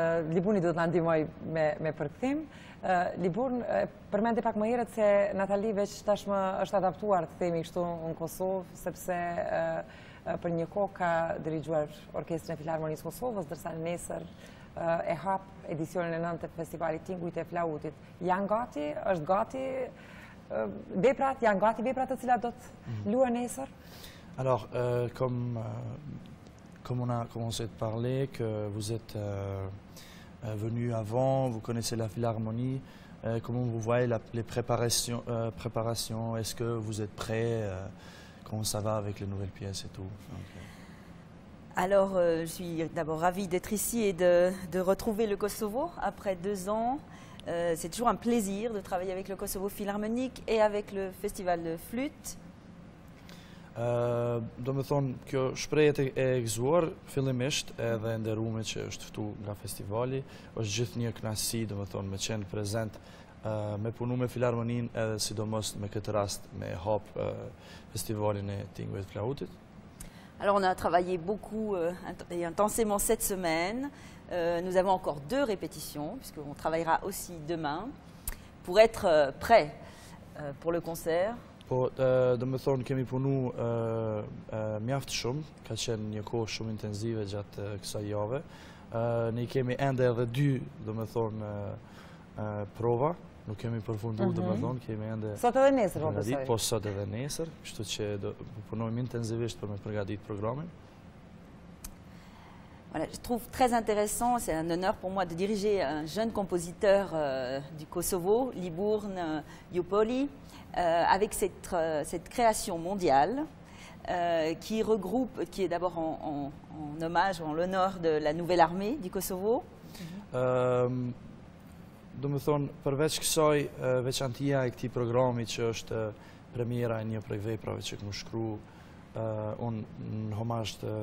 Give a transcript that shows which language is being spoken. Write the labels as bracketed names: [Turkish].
[Albanian] Libuni do të na ndihmoj me përkthim. Libur, përmendi pak më herët se Nathalie veç tashmë është adaptuar, të themi kështu, në Kosovë, sepse për një kohë ka dirigjuar Orkestrën e Filharmonisë Kosovës, dërsa nesër e hap edicionin e 9 të festivalit Tingujt e Flautit. Janë gati, është gati veprat, janë gati veprat të cilat do të luajnë nesër? [French] Alors, comme on a commencé de parler, que vous êtes venu avant, vous connaissez la Philharmonie, comment vous voyez les préparations, est-ce que vous êtes prêts, comment ça va avec les nouvelles pièces et tout? Alors, je suis d'abord ravie d'être ici et de retrouver le Kosovo après 2 ans. C'est toujours un plaisir de travailler avec le Kosovo Philharmonique et avec le Festival de Flûte. [Albanian] Do me thonë, kjo shprehjet e gëzuar, fillimisht edhe nderume që është ftu nga festivali, është gjithë një kënaqësi, do me thonë, me qenë prezent, me punu me Filharmonin edhe sidomos me këtë rast me hap festivalin e Tingujt të Flautit. [French] Alors on a travaillé beaucoup et intensément cette semaine. Nous avons encore 2 répétitions, puisqu'on travaillera aussi demain, pour être prêts pour le concert. [Albanian] Po, do me thonë, kemi punu mjaft shumë, ka qenë një kohë shumë intenzive gjatë kësaj jave. Ne kemi ende edhe 2, do me thonë, prova, nuk kemi përfundu, do me thonë, kemi ende... Sot edhe nesër, po besoj. Po, sot edhe nesër, kështu që do punojmë intensivisht për me përgatit programin. [French] Voilà, je trouve très intéressant, c'est un honneur pour moi de diriger un jeune compositeur du Kosovo, Libur Njupollin, avec cette création mondiale qui regroupe, qui est d'abord en hommage, en l'honneur de la nouvelle armée du Kosovo. [Albanian] Do me thonë, përveç kësaj veçantia e këtij programi që është premiera e një prej veprave që këmë shkru unë në homazh